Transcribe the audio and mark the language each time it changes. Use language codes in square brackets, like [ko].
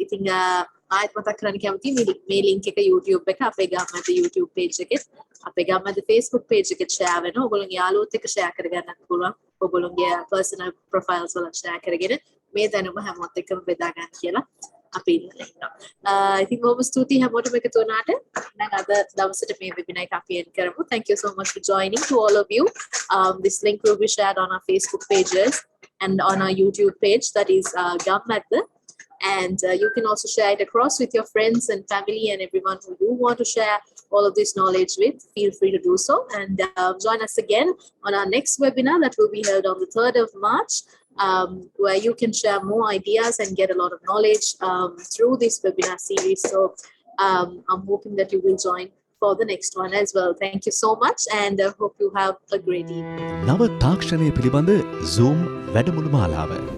[si] ඉතින් ආයෙත් මතක් කරන්න කැමතියි මේ ලින්ක් එක YouTube එක අපේ ගම්මැද YouTube page එකේ අපේ ගම්මැද Facebook page එකේ share වෙනවා. ඔයගොල්ලෝගේ යාළුවොත් එක්ක share කරගන්නත් පුළුවන්. ඔයගොල්ලෝගේ personal profiles වල share කරගෙන මේ දැනුම හැමෝත් එක්කම බෙදා ගන්න කියලා අපි ඉන්නවා. ඉතින් බොහොම ස්තුතියි හැමෝටම එකතු වුණාට. දැන් අද දවසට මේ වෙබිනාර් එක අපි end කරමු. [en] Thank you so much for joining to all of you. This link will be shared on our Facebook pages and on our YouTube page, that is Gammadda. And you can also share it across with your friends and family and everyone who you want to share all of this knowledge with. Feel free to do so. And join us again on our next webinar that will be held on the 3rd of March. Where you can share more ideas and get a lot of knowledge through this webinar series. So I'm hoping that you will join for the next one as well. Thank you so much and hope you have a great evening. [si] නව තාක්ෂණය පිළිබඳ Zoom වැඩමුළු මාලාව